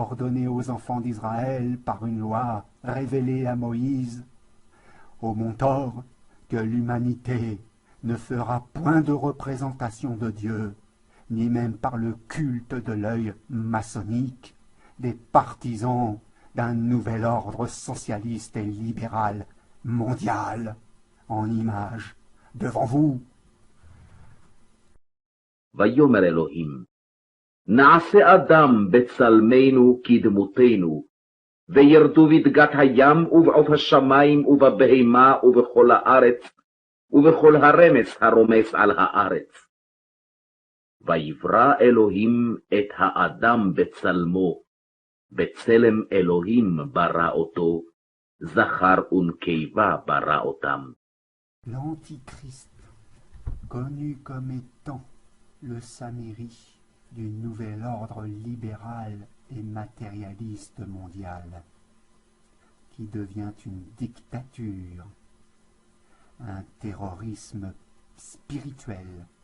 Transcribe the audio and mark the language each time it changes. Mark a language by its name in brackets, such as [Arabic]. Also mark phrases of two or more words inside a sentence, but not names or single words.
[French] ordonné aux enfants d'Israël par une loi révélée à Moïse, au mont Or, que l'humanité ne fera point de représentation de Dieu, ni même par le culte de l'œil maçonnique, des partisans d'un nouvel ordre socialiste et libéral mondial, en image devant vous. [Hebrew] ויאמר אלוהים, נעשה אדם בצלמנו כדמותנו, וירדו בדגת הים ובעוף השמים ובבהמה ובכל הארץ, ובכל הרמס הרומס על הארץ. ויברא אלוהים את האדם בצלמו, בצלם אלוהים ברא אותו, זכר ונקבה ברא אותם. [French] L'Antichrist, connu comme étant le Samiri du nouvel ordre libéral et matérialiste mondial, qui devient une dictature, un terrorisme spirituel,